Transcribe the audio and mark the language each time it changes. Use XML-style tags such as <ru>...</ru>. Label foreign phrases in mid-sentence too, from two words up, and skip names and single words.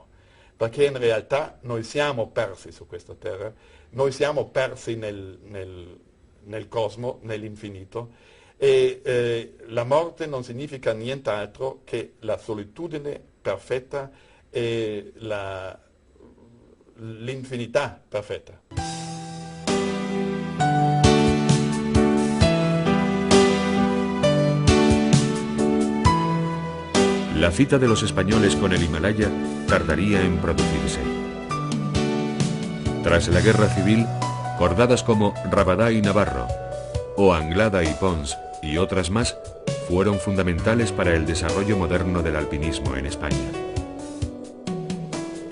<it>Perché in realtà noi siamo persi su questa terra, noi siamo persi nel cosmo, nell'infinito, e la morte non significa nient'altro che la solitudine perfetta e l'infinità perfetta.</it> <es>La cita de los españoles con el Himalaya tardaría en producirse. Tras la guerra civil, cordadas como Rabadá y Navarro, o Anglada y Pons y otras más, fueron fundamentales para el desarrollo moderno del alpinismo en España.</es>